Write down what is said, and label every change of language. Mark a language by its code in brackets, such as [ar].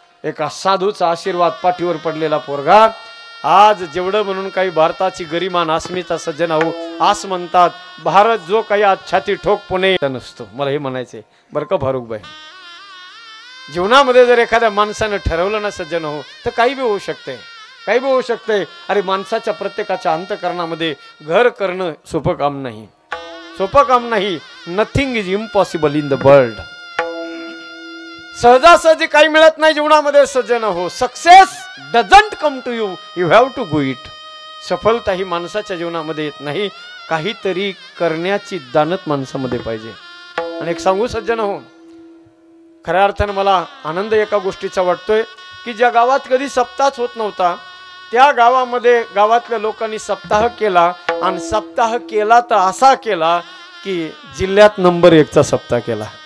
[mr] एका साधूचा आशीर्वाद पाठीवर पडलेला पोरगा आज जेवढं म्हणून काही भारताची गरिमा अस्मिता सज्जन हो आस म्हणतात, भारत जो काही आज छाती ठोक पुणे नसतो. मला हे म्हणायचंय बरं का फारुखबाई, जीवनामध्ये जर एखाद्या माणसानं ठरवलं ना सज्जन हो तर काही बी होऊ शकते, काही बी होऊ शकते. अरे माणसाच्या प्रत्येकाच्या अंतःकरणामध्ये घर करणं सोपं काम नाही, सोपं काम नाही. [en] Nothing is impossible in the world. [mr] सहजासहजी काही मिळत नाही जीवनामध्ये सज्जन हो. [en] Success doesn't come to you, you have to go it. [mr] सफलता ही माणसाच्या जीवनामध्ये येत नाही, काहीतरी करण्याची दानत माणसामध्ये पाहिजे. आणि एक सांगू सज्जन हो, खऱ्या अर्थानं मला आनंद एका गोष्टीचा वाटतोय की ज्या गावात कधी सप्ताहच होत नव्हता त्या गावामध्ये गावातल्या लोकांनी सप्ताह केला, आणि सप्ताह केला तर असा केला की जिल्ह्यात नंबर 1चा सप्ताह केला.